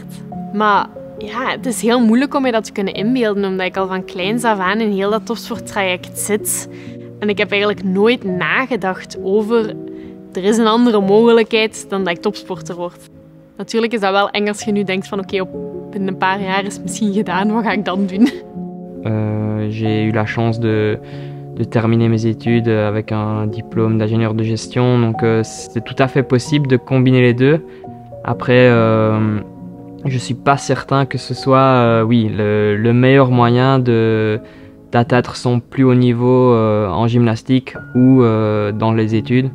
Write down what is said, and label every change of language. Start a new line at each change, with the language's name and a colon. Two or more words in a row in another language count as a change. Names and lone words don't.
Dutch: Maar ja, het is heel moeilijk om je dat te kunnen inbeelden, omdat ik al van kleins af aan in heel dat topsporttraject zit. En ik heb eigenlijk nooit nagedacht over, er is een andere mogelijkheid dan dat ik topsporter word. Natuurlijk is dat wel eng als je nu denkt van oké, in een paar jaar is het misschien gedaan, wat ga ik dan doen?
French: J'ai eu la chance de terminer mes études avec un diplôme d'ingénieur de gestion, donc c'est tout à fait possible de combiner les deux. Après, je suis pas certain que ce soit oui, le meilleur moyen d'atteindre son plus haut niveau en gymnastique ou dans les études.